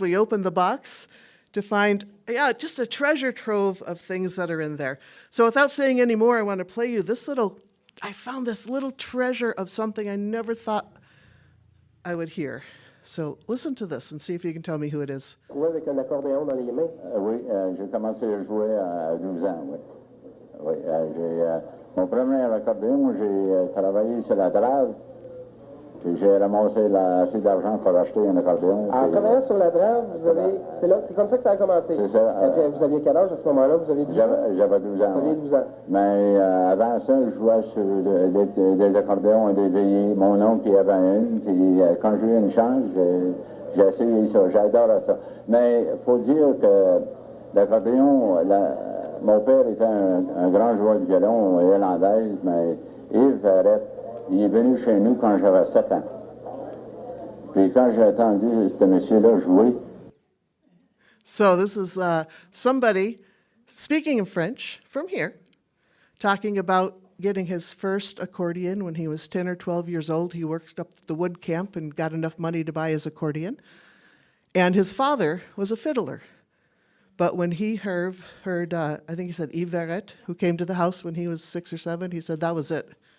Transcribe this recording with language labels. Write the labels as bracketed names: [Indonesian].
[English] We opened the box to find, just a treasure trove of things that are in there. So without saying any more, I want to play you I found this little treasure of something I never thought I would hear. So listen to this and see if you can tell me who it is. [French] Jouer avec un accordéon dans les mains? Oui, j'ai commencé à jouer à 12 ans, oui. Oui, mon premier accordéon, j'ai travaillé sur la drave, puis j'ai ramassé assez d'argent pour acheter un accordéon. En travaillant sur la drave, c'est comme ça que ça a commencé? C'est ça. Vous aviez quel âge à ce moment-là? Vous aviez 12 ans? J'avais 12 ans. Vous aviez 12 ans. Mais avant ça, je jouais sur des accordéons et des veillées. Mon oncle qui avait une, puis quand j'ai eu une chance, j'ai essayé ça. J'adore ça. Mais il faut dire que l'accordéon, mon père était un grand joueur de violon irlandais, mais Yves Verrette, il est venu chez nous quand j'avais 7 ans. Puis quand j'ai entendu ce monsieur-là jouer. [English] So this is somebody speaking in French from here, talking about getting his first accordion when he was 10 or 12 years old. He worked up at the wood camp and got enough money to buy his accordion. And his father was a fiddler. But when he heard I think he said Yves Verrette, who came to the house when he was 6 or 7, he said that was it.